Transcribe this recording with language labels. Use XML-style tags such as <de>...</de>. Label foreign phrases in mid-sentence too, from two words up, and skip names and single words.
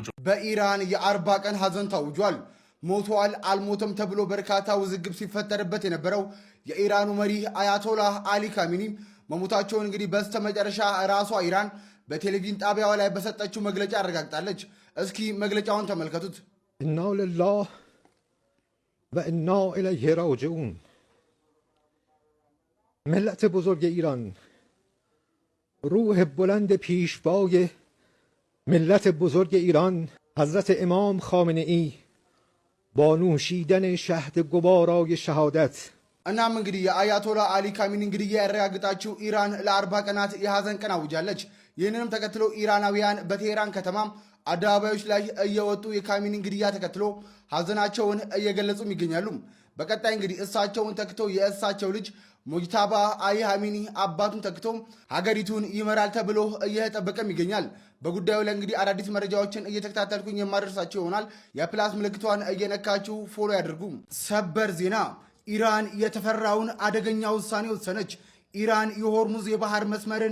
<am>በኢራን የ40 ቀን ሐዘን ታውጇል። ሞቷል አልሞተም ተብሎ በርካታ ውዝግብ ሲፈጠርበት የነበረው የኢራኑ መሪ አያቶላ አሊ ሀሚኒ መሞታቸውን እንግዲህ በስተመጨረሻ ራሷ ኢራን በቴሌቪዥን ጣቢያዋ ላይ በሰጠችው መግለጫ አረጋግጣለች። እስኪ መግለጫውን ተመልከቱት።</am> <ar>إنا لله وإنا إليه راجعون</ar> <fa>ملت بزرگ ایران، روح بلند پیشوای ملت بزرگ ایران حضرت امام خامنه ای با نوشیدن شهد گوارای شهادت</fa> <am>እናም እንግዲህ የአያቶላ አሊ ሀሚኒ እንግዲህ ያረጋግጣችው ኢራን ለ40 ቀናት የሐዘን ቀን አውጃለች። ይህንንም ተከትሎ ኢራናውያን በቴህራን ከተማ አደባባዮች ላይ እየወጡ የሀሚኒ እንግዲያ ተከትሎ ሐዘናቸውን እየገለጹም ይገኛሉ። በቀጣይ እንግዲህ እሳቸውን ተክቶ የእሳቸው ልጅ ሙጅታባ አሊ ሀሚኒ አባቱን ተክቶ ሀገሪቱን ይመራል ተብሎ እየተጠበቀም ይገኛል። በጉዳዩ ላይ እንግዲህ አዳዲስ መረጃዎችን እየተከታተልኩኝ የማደርሳቸው ይሆናል። የፕላስ ምልክቷን እየነካችሁ ፎሎ ያድርጉ። ሰበር ዜና፣ ኢራን የተፈራውን አደገኛ ውሳኔ ወሰነች። ኢራን የሆርሙዝ የባህር መስመርን</am>